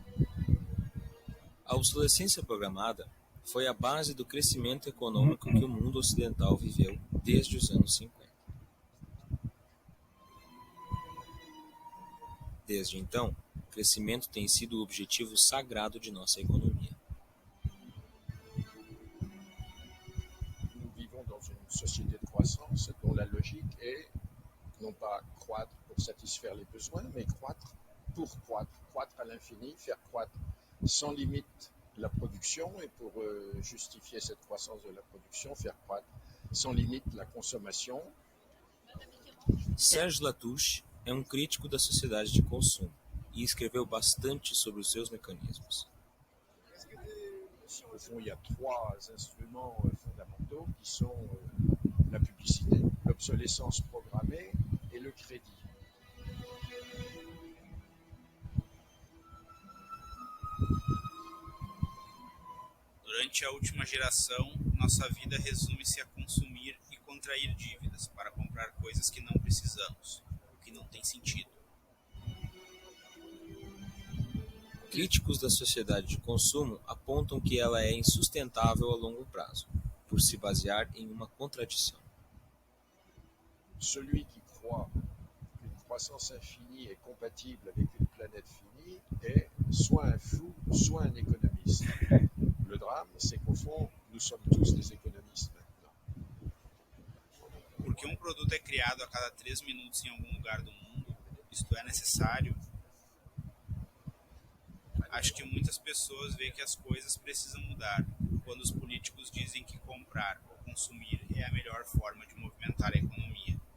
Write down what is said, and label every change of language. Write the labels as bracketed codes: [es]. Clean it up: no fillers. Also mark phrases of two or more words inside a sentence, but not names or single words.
[pt] A obsolescência programada foi a base do crescimento econômico que o mundo ocidental viveu desde os anos 50. Desde então, o crescimento tem sido o objetivo sagrado de nossa economia. [fr] Nous vivons dans une société de croissance dont la logique est non pas croître pour satisfaire les besoins, mais croître pour croître, croître à l'infini, faire croître sans limite la production et pour justifier cette croissance de la production, faire croître sans limite la consommation. [pt] Serge Latouche é um crítico da sociedade de consumo e escreveu bastante sobre os seus mecanismos. [fr] Au fond, il y a trois instruments fondamentaux qui sont la publicité, l'obsolescence programmée et le crédit. [pt] Durante a última geração, nossa vida resume-se a consumir e contrair dívidas para comprar coisas que não precisamos, o que não tem sentido. Críticos da sociedade de consumo apontam que ela é insustentável a longo prazo, por se basear em uma contradição. [fr] Celui qui croit qu'une croissance infinie est compatible avec une planète finie est soit un fou, soit un économiste. Le drame, c'est qu'au fond, nous sommes tous des économistes maintenant. [pt] Porque um produto é criado a cada 3 minutos em algum lugar do mundo, isto é necessário. Acho que muitas pessoas veem que as coisas precisam mudar quando os políticos dizem que comprar ou consumir é a melhor forma de movimentar a economia.